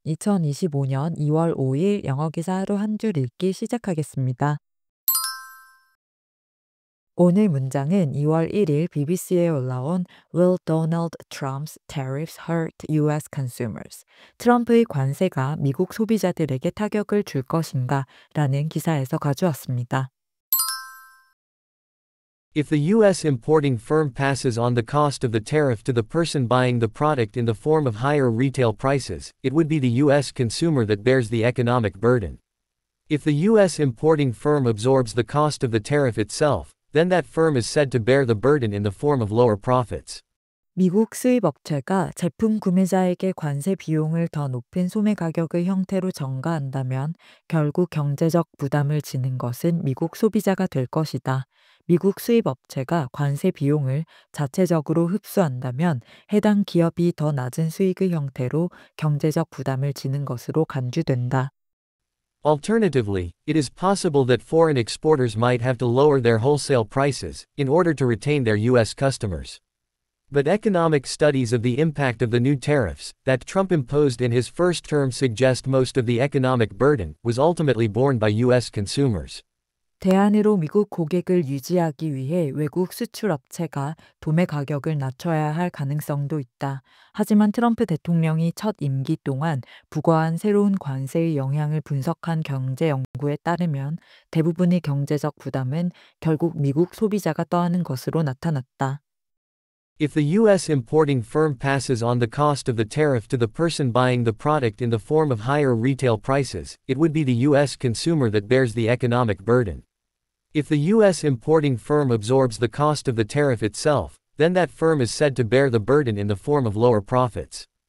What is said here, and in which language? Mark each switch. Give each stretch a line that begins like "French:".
Korean: 2025년 2월 5일 영어 기사 하루 한 줄 읽기 시작하겠습니다. 오늘 문장은 2월 1일 BBC에 올라온
English: Will Donald Trump's tariffs hurt US consumers?
Korean: 트럼프의 관세가 미국 소비자들에게 타격을 줄 것인가? 라는 기사에서 가져왔습니다.
English: If the U.S. importing firm passes on the cost of the tariff to the person buying the product in the form of higher retail prices, it would be the U.S. consumer that bears the economic burden. If the U.S. importing firm absorbs the cost of the tariff itself, then that firm is said to bear the burden in the form of lower profits.
Korean: 미국 수입 업체가 제품 구매자에게 관세 비용을 더 높은 소매 가격의 형태로 전가한다면 결국 경제적 부담을 지는 것은 미국 소비자가 될 것이다. 미국 수입 업체가 관세 비용을 자체적으로 흡수한다면 해당 기업이 더 낮은 수익의 형태로 경제적 부담을 지는 것으로 간주된다.
English: Alternatively, it is possible that foreign exporters might have to lower their wholesale prices in order to retain their U.S. customers. But economic studies of the impact of the new tariffs that Trump imposed in his first term suggest most of the economic burden was ultimately borne by U.S. consumers.
Korean: 대안으로 미국 고객을 유지하기 위해 외국 수출 업체가 도매 가격을 낮춰야 할 가능성도 있다. 하지만 트럼프 대통령이 첫 임기 동안 부과한 새로운 관세의 영향을 분석한 경제 연구에 따르면 대부분의 경제적 부담은 결국 미국 소비자가 떠안은 것으로 나타났다.
English: If the U.S. importing firm passes on the cost of the tariff to the person buying the product in the form of higher retail prices, it would be the U.S. consumer that bears the economic burden. If the U.S. importing firm absorbs the cost of the tariff itself, then that firm is said to bear the burden in the form of lower profits.